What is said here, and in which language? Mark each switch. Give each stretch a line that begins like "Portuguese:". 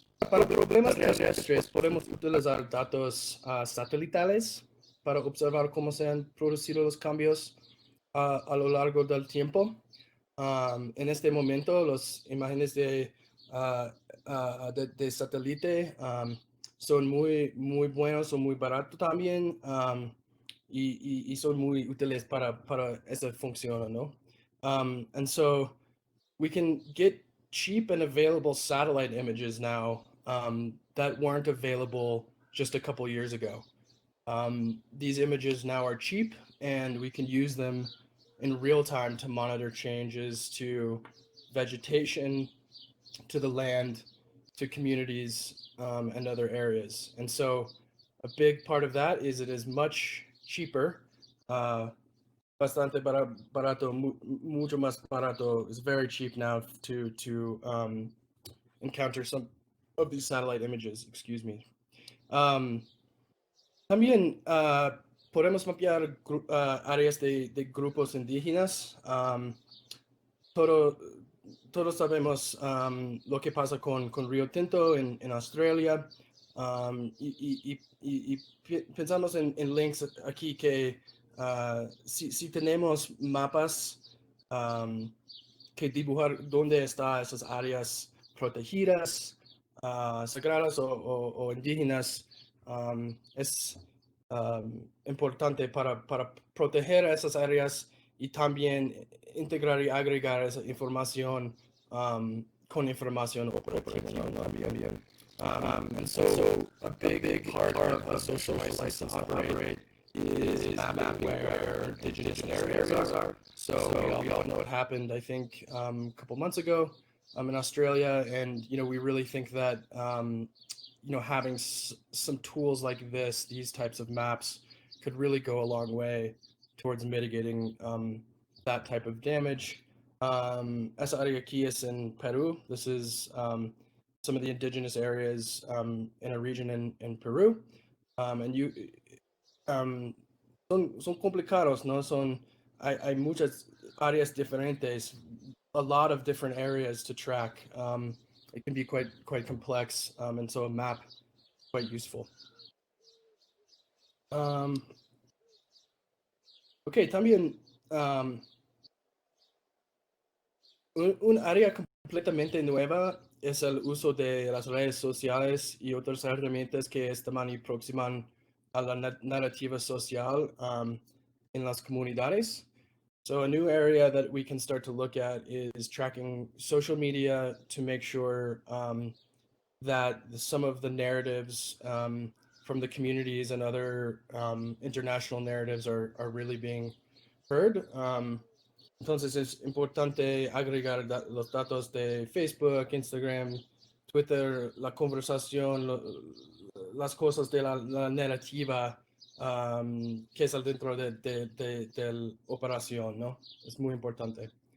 Spanish: Para problemas terrestres podemos utilizar datos satelitales para observar cómo se han producido los cambios a lo largo del tiempo. En este momento, las imágenes de satélite son muy buenos, son muy baratos también, y son muy útiles para esa función, ¿no?
English: And so we can get cheap and available satellite images now that weren't available just a couple years ago. These images now are cheap, and we can use them in real time to monitor changes to vegetation, to the land, to communities, and other areas. And so a big part of that is it is much cheaper,
Spanish: bastante barato, mucho más barato.
English: It's very cheap now to encounter some of these satellite images, excuse me.
Spanish: También podemos mapear áreas de grupos indígenas. Todos sabemos lo que pasa con Río Tinto en Australia, y pensamos en Lynx aquí que si tenemos mapas que dibujar dónde están esas áreas protegidas, sagradas o indígenas, es importante para proteger esas áreas y también integrar y agregar esa información con información operativa también.
English: And so a big part of a social license to operate is mapping where indigenous areas are. So we all know what happened, I think, a couple months ago in Australia, and we really think that having some tools like these types of maps could really go a long way towards mitigating that type of damage.
Spanish: Esa área aquí es en Peru.
English: This is some of the indigenous areas in a region in Peru.
Spanish: And son complicados, ¿no? Hay muchas áreas diferentes,
English: a lot of different areas to track. It can be quite complex, and so a map is quite useful.
Spanish: Okay, también un área completamente nueva es el uso de las redes sociales y otras herramientas que estiman y aproximan a la narrativa social en las comunidades.
English: So a new area that we can start to look at is tracking social media to make sure that some of the narratives from the communities and other international narratives are really being heard.
Spanish: Entonces es importante agregar los datos de Facebook, Instagram, Twitter, la conversación, las cosas de la narrativa que es dentro de la operación, ¿no? Es muy importante.